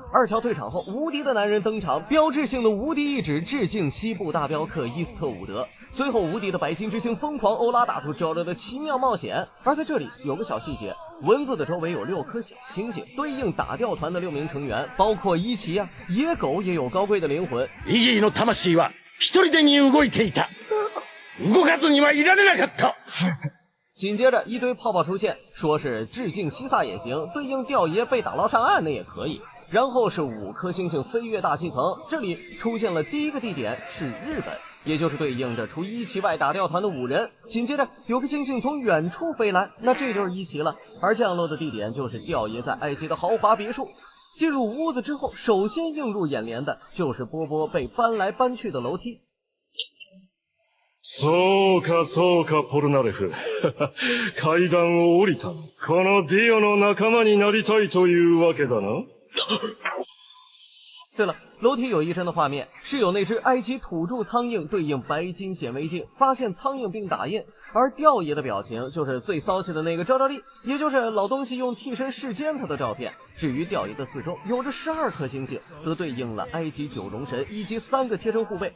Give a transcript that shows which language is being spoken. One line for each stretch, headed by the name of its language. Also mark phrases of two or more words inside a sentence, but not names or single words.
Chinese: 二乔退场后，无敌的男人登场，标志性的无敌一指致敬西部大镖客伊斯特伍德。随后，无敌的白金之星疯狂欧拉打出JoJo的奇妙冒险。而在这里有个小细节，文字的周围有6颗小星星，对应打吊团的6名成员，包括伊奇啊，野狗也有高贵的灵魂。
Japanese: イギーの魂は一人でに動いていた。動かずにはいられなかった。
Chinese: 紧接着一堆泡泡出现，说是致敬西萨也行，对应吊爷被打捞上岸那也可以。然后是5颗星星飞越大气层，这里出现了第一个地点是日本，也就是对应着除一期外打吊团的5人。紧接着有个星星从远处飞来，那这就是一期了。而降落的地点就是吊爷在埃及的豪華别墅。进入屋子之后，首先映入眼帘的就是波波被搬来搬去的楼梯。
Japanese: そうかそうか、ポルナレフ。階段を降りた。このディオの仲間になりたいというわけだな。
Chinese: 对了，楼梯有一帧的画面是有那只埃及土著苍蝇对应白金显微镜发现苍蝇并打印，而吊爷的表情就是最骚气的那个照例，也就是老东西用替身视奸他的照片。至于吊爷的四周有着12颗星星，则对应了埃及9龙神以及3个贴身护卫。